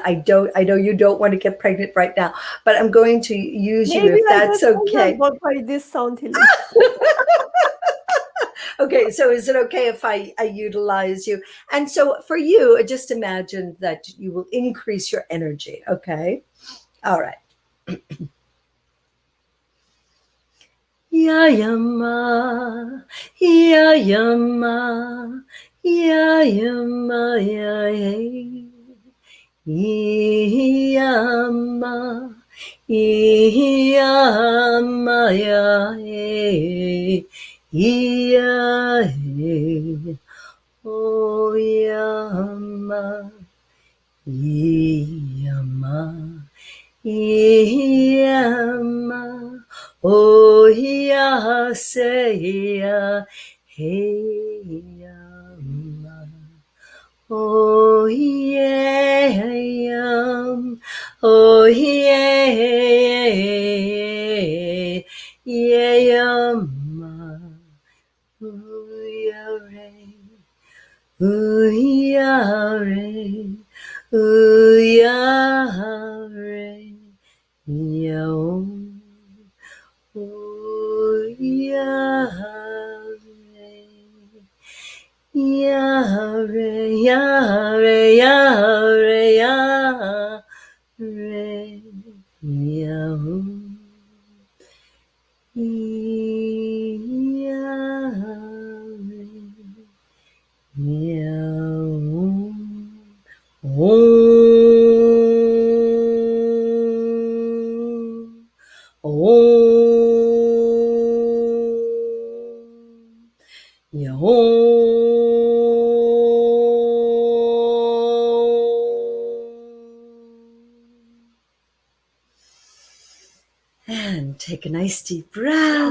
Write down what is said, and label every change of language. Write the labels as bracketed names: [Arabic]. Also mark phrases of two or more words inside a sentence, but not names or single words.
[English] I know you don't want to get pregnant right now, but I'm going to use you Maybe if I that's get pregnant okay. by this sound healing. Okay, so is it okay if I utilize you? And so for you, just imagine that you will increase your energy. Okay. All right. Ya yama, ya yama, ya yama, ya yama, Iyamaya, iya, oh yama, iyama, iyama, oh ya say ya, hey yama. Oh yeah, oh yeah, yeah, ooh yeah, ooh yeah, ooh yeah, yeah, ooh yeah. Yare, yare, yare, yare, yahoo, yare, yahoo, om, and take a nice deep breath.